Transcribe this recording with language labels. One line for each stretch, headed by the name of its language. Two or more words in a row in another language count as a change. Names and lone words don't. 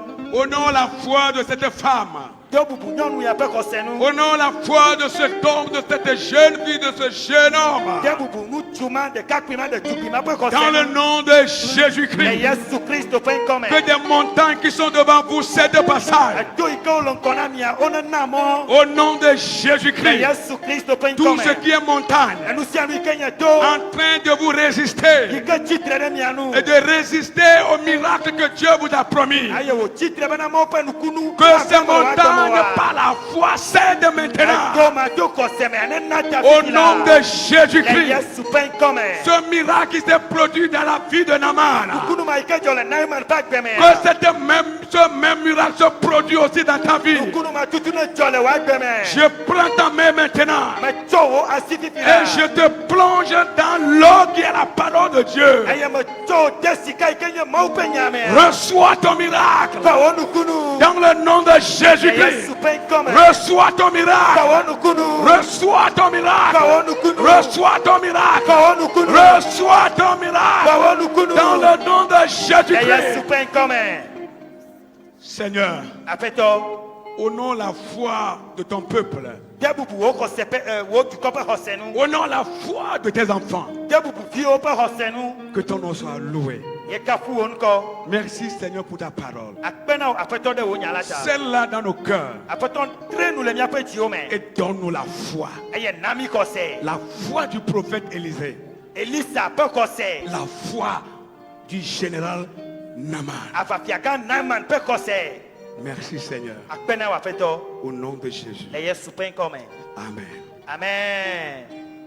French: honore la foi de cette femme.
Ewe: do bubu nyɔnu ya ƒe xɔse nu.
French: Honore la foi de cet homme, de cette jeune fille, de ce jeune homme.
Ewe: De bubu ŋutsu ma ɖekakpui ma ɖetugbi ma ƒe
French: Dans le
Ewe: xɔse nu.
French: nom de
Ewe: Le
French: Jésus-Christ.
Ewe: Yesu Kristo ƒe ŋkɔ me.
French: Que des montagnes qui sont devant vous cèdent passage.
Ewe: Eto yi ke wo le ŋkɔ na mia, wonena mɔ.
French: Au nom de
Ewe: Le
French: Jésus-Christ.
Ewe: Yesu Kristo ƒe ŋkɔ
French: Tout
Ewe: me.
French: ce qui est montagne
Ewe: Enu sia nu yi ke nye to.
French: en train de vous
Ewe: Yi
French: résister
Ewe: ke tsitre ɖe mia nu.
French: et de résister au miracle que Dieu vous a promis.
Ewe: Eye wo tsitre bena Mawu ƒe nukunu.
French: Que ces
Ewe: aƒe me woadɔ
French: montagnes
Ewe: wa.
French: par la foi cèdent maintenant.
Ewe: Eto ma to kɔse me anena ta
French: Au
Ewe: fifi
French: nom
Ewe: la.
French: de
Ewe: Le
French: Jésus-Christ.
Ewe: Yesu ƒe ŋkɔ me.
French: Ce miracle qui s'est produit dans la vie de Naaman.
Ewe: Nukunu ma yi ke dzɔ le Naaman ƒe agbe me.
French: Que ce même miracle se produit aussi dans ta vie.
Ewe: Nukunu ma tutu ne dzɔ le wo agbe me.
French: Je prends ta main maintenant
Ewe: Metsɔ wo asi fifi la.
French: et je te plonge dans l'eau qui est la parole de Dieu.
Ewe: Eye metsɔ wo de sika yi ke nye Mawu ƒe nya me.
French: Reçois ton miracle
Ewe: Fa wo nukunu.
French: dans le nom de
Ewe: Le
French: Jésus-Christ.
Ewe: Yesu ƒe ŋkɔ me.
French: Reçois ton
Ewe: Fa
French: miracle.
Ewe: wo nukunu.
French: Reçois ton
Ewe: Fa
French: miracle.
Ewe: wo nukunu.
French: Reçois ton miracle.
Ewe: Fa wo nukunu.
French: Reçois ton
Ewe: Fa
French: miracle
Ewe: wo nukunu.
French: dans le nom de
Ewe: Le Yesu
French: Jésus-Christ.
Ewe: ƒe ŋkɔ me.
French: Seigneur,
Ewe: Aƒetɔ,
French: honore la foi de ton peuple.
Ewe: de bubu wo xɔse ƒe wo dukɔ ƒe xɔse nu.
French: Honore la foi de tes enfants.
Ewe: De bubu viwo ƒe xɔse nu.
French: Que ton nom soit loué.
Ewe: Yekafu wo ŋkɔ.
French: Merci Seigneur pour ta parole.
Ewe: Akpe na wo Aƒetɔ ɖe wo nya la ta.
French: Celle-là dans nos cœurs
Ewe: Aƒetɔ tre nu le míaƒe dziwo me.
French: et donne-nous la foi.
Ewe: Eye na mi xɔse.
French: La foi du prophète Élisée.
Ewe: Elisa ƒe xɔse.
French: La foi du général Naaman.
Ewe: Aʋafiagã Naaman ƒe xɔse.
French: Merci Seigneur.
Ewe: Akpe na wo Aƒetɔ.
French: Au nom de Jésus.
Ewe: Le Yesu ƒe ŋkɔ me. Amen. Amen.